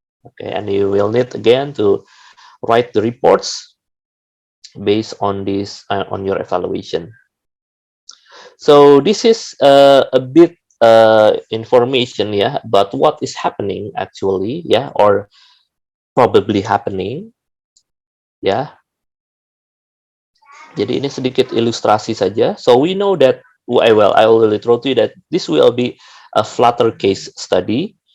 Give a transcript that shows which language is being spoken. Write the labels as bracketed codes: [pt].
[en] Okay, and you will need again to write the reports based on this on your evaluation. So this is a bit information ya about what is happening actually ya, or probably happening ya. [id] Jadi ini sedikit ilustrasi saja. [en] So we know that I already told you that this will be a flutter case study.